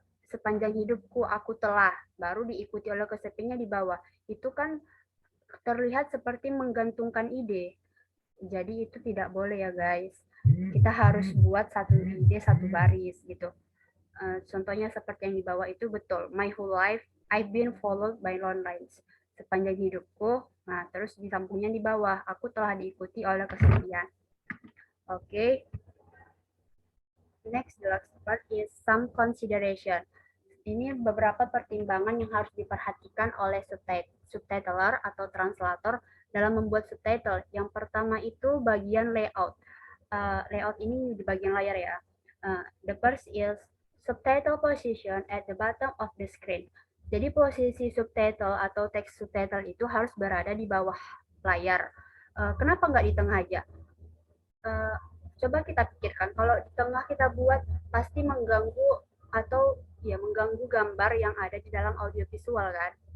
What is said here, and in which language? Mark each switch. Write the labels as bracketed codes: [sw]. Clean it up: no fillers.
[id] sepanjang hidupku aku telah, baru diikuti oleh kesepiannya di bawah. Itu kan terlihat seperti menggantungkan ide. Jadi itu tidak boleh ya guys. Kita harus buat satu ide satu baris gitu. Contohnya seperti yang di bawah itu betul. [en] My whole life I've been followed by lone lines. [id] Sepanjang hidupku, nah terus di sampingnya di bawah, aku telah diikuti oleh kesepian. Oke. [en] Next, the last part is some consideration. [id] Ini beberapa pertimbangan yang harus diperhatikan oleh subtitler atau translator dalam membuat subtitle. Yang pertama itu bagian layout. Layout ini di bagian layar ya. [en] The first is subtitle position at the bottom of the screen. [id] Jadi posisi subtitle atau teks subtitle itu harus berada di bawah layar. Kenapa nggak di tengah aja? Coba kita pikirkan, kalau di tengah kita buat pasti mengganggu atau ya mengganggu gambar yang ada di dalam audiovisual kan.